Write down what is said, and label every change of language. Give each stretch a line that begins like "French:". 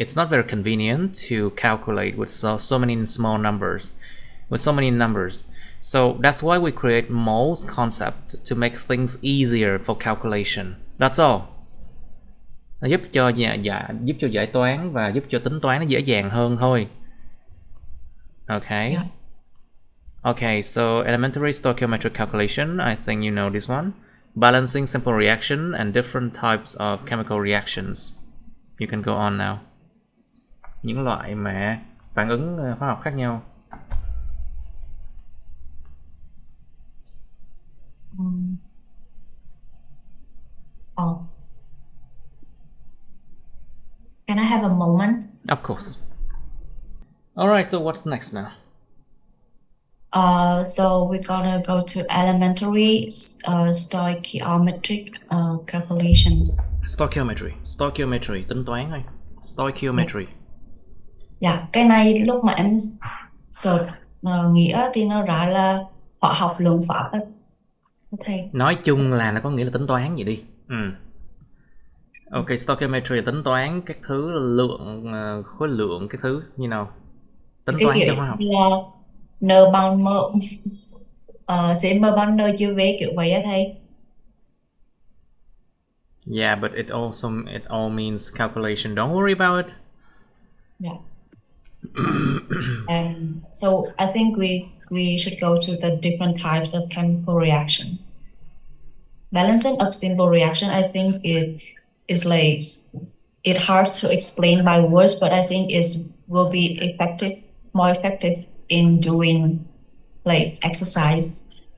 English: It's not very convenient to calculate with so many small numbers, with so many numbers. So that's why we create moles concept to make things easier for calculation. That's all.
Vietnamese: Nó giúp cho giúp cho giải toán và giúp cho tính toán nó dễ dàng hơn thôi.
English: Okay. Yeah. Okay, so elementary stoichiometric calculation, I think you know this one. Balancing simple reaction and different types of chemical reactions. You can go on now.
Vietnamese: Những loại mà phản ứng hóa học khác nhau. Oh.
English: Can I have a moment? Of course. Alright, so what's next now? So we're gonna go to elementary stoichiometric calculation.
Vietnamese: Stoichiometry, tính toán thôi.
English: Stoichiometry.
Vietnamese: Dạ, cái này lúc mà em search nghĩa thì nó ra là hóa học lượng pháp á. Thầy. Nói chung là nó có nghĩa là tính toán vậy đi. Ok, stoichiometry là tính toán các thứ lượng, khối lượng các thứ như nào. Tính toán cho hóa học. Là n bằng m sẽ m bằng n chia v kiểu vậy á thầy.
English: Yeah, but it all means calculation. Don't worry about it. Yeah. And so I think we should go to the different types of chemical reaction. Balancing of simple reaction, I think it is like it's hard to explain by words, but I think it will be more effective in doing like exercise.